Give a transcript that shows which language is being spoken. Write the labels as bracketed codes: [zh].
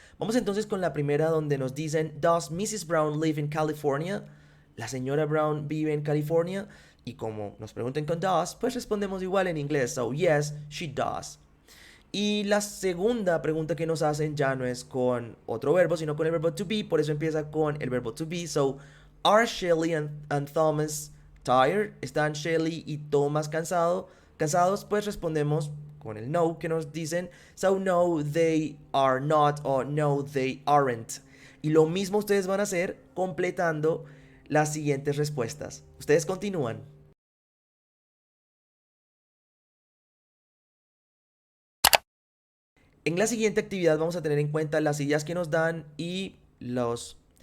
[es] Vamos entonces con la primera donde nos dicen, ¿Does Mrs. Brown live in California? La señora Brown vive en California. Y como nos pregunten con does, pues respondemos igual en inglés. So, yes, she does. Y la segunda pregunta que nos hacen ya no es con otro verbo, sino con el verbo to be. Por eso empieza con el verbo to be. [en] So, are Shelly and Thomas tired? [es] ¿Están Shelly y Thomas cansados? Pues respondemos con el no que nos dicen. [en] So, no, they are not o no, they aren't. [es] Y lo mismo ustedes van a hacer completando las siguientes respuestas. Ustedes continúan. En la siguiente actividad vamos a tener en cuenta las ideas que nos dan y los...